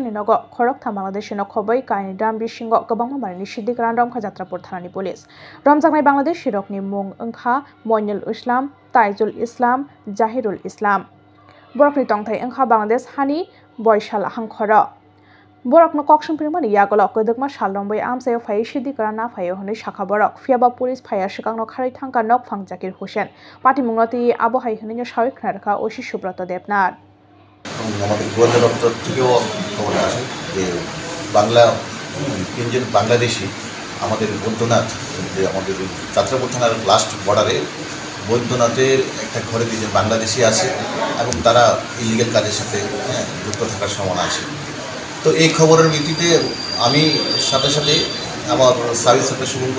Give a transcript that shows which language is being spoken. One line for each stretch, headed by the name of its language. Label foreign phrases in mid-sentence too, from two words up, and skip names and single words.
Kok Borok: ni nogo khoroktham Bangladesh no khobai kaini dram bisingo kabangma marini sidikran romkha jatrapur thanani police Romjaknai Bangladesh shirokni mung ongkha Moinul Islam Taizul Islam Jahirul Islam Borokni tongthai angkha Bangladesh hani boysal hangkhoro Borokno koksum primani yagolo kodokma salrombai amsayo phai sidikara na phayo hone shakha borok fiaba police phaya shikangno kharai thangka nok phang Zakir Hussain party mungnoti abo hai hone sawik khnarkha oshi Subrata Debnath
Bangla: আমাদের গোয়েন্দা দপ্তর থেকেও খবর আসে যে তিনজন বাংলাদেশি আমাদের বৈদ্যনাথ যে আমাদের যাত্রাপুর থানার
English: last border
Bangla: বৈদ্যনাথের একটা ঘরে দুজন বাংলাদেশি আছে এবং তারা ইলিগাল কাজের সাথে যুক্ত থাকার সম্ভাবনা আছে তো এই খবরের ভিত্তিতে আমি সাথে সাথে আমার
English: service secretary
Bangla: শুভঙ্কর